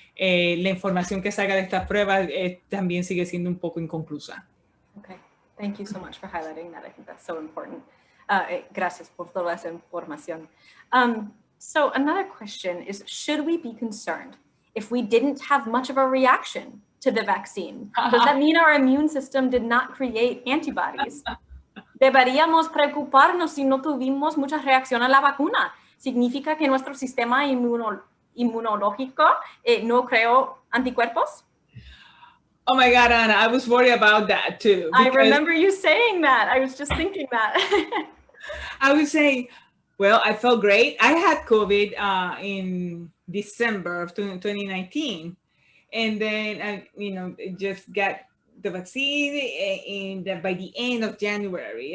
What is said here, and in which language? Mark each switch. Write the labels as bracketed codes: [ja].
[es] la información que salga de estas pruebas también sigue siendo un poco inconclusa. [en] Okay, thank you so much for highlighting that. I think that's so important. [es] Gracias por toda esa información. [en] So another question is, should we be concerned if we didn't have much of a reaction to the vaccine? Does that mean our immune system did not create antibodies? [es] Deberíamos preocuparnos si no tuvimos mucha reacción a la vacuna. ¿Significa que nuestro sistema inmunológico no creó anticuerpos? [en] Oh my God, Anna, I was worried about that too. I remember you saying that. I was just thinking that. I would say, well, I felt great. I had COVID in December of 2019. And then I, just got the vaccine by the end of January.